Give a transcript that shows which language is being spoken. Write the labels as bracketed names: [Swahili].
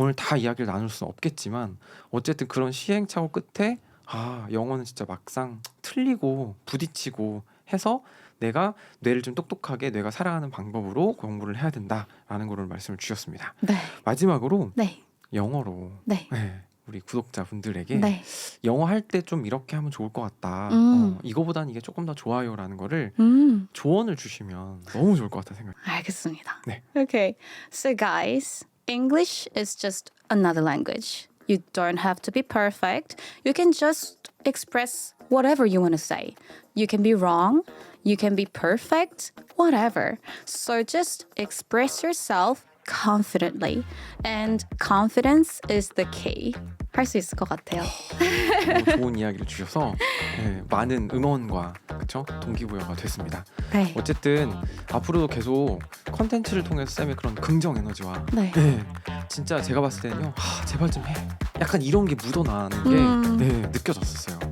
[Korean] 오늘 다 이야기를 나눌 수는 없겠지만 어쨌든 그런 시행착오 끝에 영어는 진짜 막상 틀리고 부딪히고 해서 내가 뇌를 좀 똑똑하게 뇌가 살아가는 방법으로 공부를 해야 된다라는 거를 말씀을 주셨습니다. 네. 마지막으로 네. 영어로 네. 우리 구독자분들에게 네. 영어 할 때 좀 이렇게 하면 좋을 것 같다. 이거보단 이게 조금 더 좋아요라는 거를 조언을 주시면 너무 좋을 것 같다 생각. 알겠습니다. 네. [English] Okay. So guys, English is just another language. You don't have to be perfect. You can just express whatever you want to say. You can be wrong. You can be perfect. Whatever. So just express yourself confidently. And confidence is the key. [Korean] 할 수 있을 것 같아요. 너무 좋은 이야기를 주셔서 많은 응원과 그쵸? 동기부여가 됐습니다. 네. 어쨌든 앞으로도 계속 컨텐츠를 통해서 쌤의 그런 긍정 에너지와 네. 진짜 제가 봤을 때는요 제발 좀 해 약간 이런 게 묻어나는 게 느껴졌었어요.